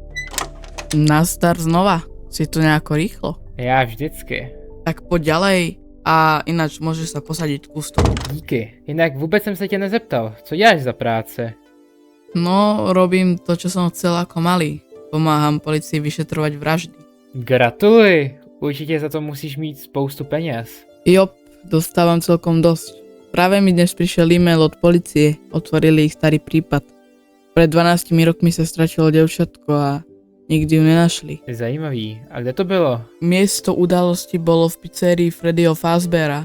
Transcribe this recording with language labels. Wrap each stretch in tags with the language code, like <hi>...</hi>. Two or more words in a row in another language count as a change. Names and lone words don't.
<sk>Nazdar znova. Si tu nejako rýchlo.</sk> <cs>Já vždycky.</cs> <sk>Tak poď ďalej. A ináč môžeš sa posadiť ku stolu.</sk> <cs>Díky. Jinak vůbec jsem se tě nezeptal, co děláš za práce? No,</cs> <sk>robím to, čo som chcel ako malý. Pomáham policii vyšetrovať vraždy.</sk> <cs>Gratuluji. Určitě za to musíš mít spoustu peněz. Jop,</cs> <sk>dostávam celkom dosť. Práve mi dnes prišiel e-mail od policie, otvorili ich starý prípad. Pred 12 rokmi sa stratilo devčatko a nikdy ju nenašli.</sk> <cs>Je zajímavý. A kde to bylo?</cs> <sk>Miesto udalosti bolo v pizzerii Freddyho Fazbeara.</sk>